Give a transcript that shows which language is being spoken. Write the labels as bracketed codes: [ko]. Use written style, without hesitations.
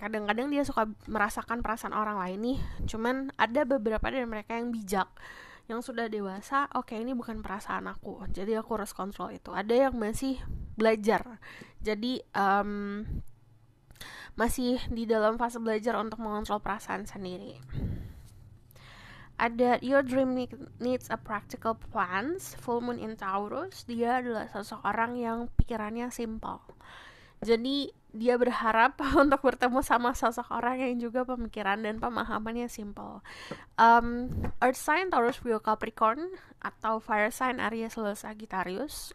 [id] Kadang-kadang dia suka merasakan perasaan orang lain nih. Cuman ada beberapa dari mereka yang bijak, yang sudah dewasa. Oke, ini bukan perasaan aku, jadi aku harus kontrol itu. Ada yang masih belajar, jadi masih di dalam fase belajar untuk mengontrol perasaan sendiri. Ada [en] your dream needs a practical plans, full moon in Taurus. [id] Dia adalah seseorang yang pikirannya simple. Jadi dia berharap untuk bertemu sama sosok orang yang juga pemikiran dan pemahamannya simple. [en] Earth sign Taurus, Leo, Capricorn, [id] atau [en] fire sign Aries, Leo, Sagittarius.